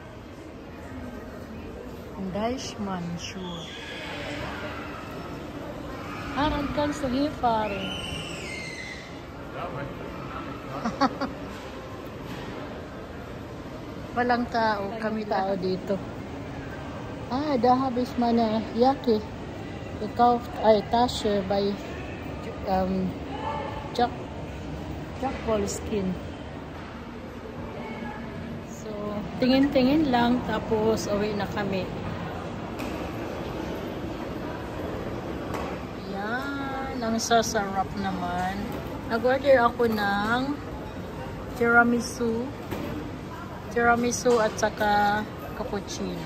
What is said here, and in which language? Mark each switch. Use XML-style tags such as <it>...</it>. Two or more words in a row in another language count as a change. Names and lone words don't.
<tl>Ang Deichmann shoe. Aran kan sa hifare. Walang tao, kami tao dito.</tl> <de>Da habe ich meine Jacke gekauft, Tasche bei Jack Wolfskin.</de> <tl>So, tingin-tingin lang, tapos uwi na kami. Yan, ang sasarap naman. Nag-order ako ng tiramisu at saka cappuccino.</tl>